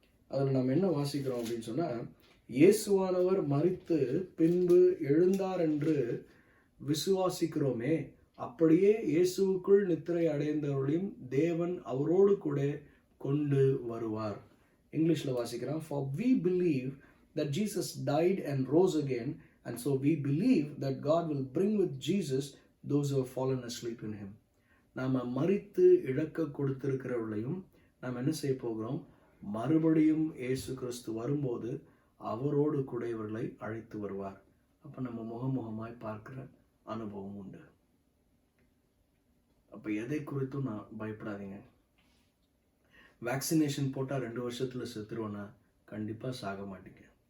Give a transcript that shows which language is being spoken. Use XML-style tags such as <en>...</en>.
<ta>அதில் நம்ம என்ன வாசிக்கிறோம் அப்படின்னு சொன்னால், இயேசுவானவர் மரித்து பின்பு எழுந்தார் என்று விசுவாசிக்கிறோமே, அப்படியே இயேசுவுக்குள் நித்திரை அடைந்தவர்களையும் தேவன் அவரோடு கூட கொண்டு வருவார். இங்கிலீஷில் வாசிக்கிறோம்,</ta> <en>for we believe that Jesus died and rose again, and so we believe that God will bring with Jesus those who have fallen asleep in him.</en> <ta>நாம் மரித்து இழக்க கொடுத்திருக்கிறவர்களையும் நாம் என்ன செய்ய போகிறோம், மறுபடியும் இயேசு கிறிஸ்து வரும்போது அவரோடு கூட இவர்களை அழைத்து வருவார். அப்போ நம்ம முகமுகமாய் பார்க்கிற அனுபவம் உண்டு. அப்போ எதை குறித்தும் நான் பயப்படாதீங்க. வேக்சினேஷன் போட்டால் 2 வருஷத்தில் செத்துருவேன்னா கண்டிப்பாக சாக மாட்டீங்க.</ta>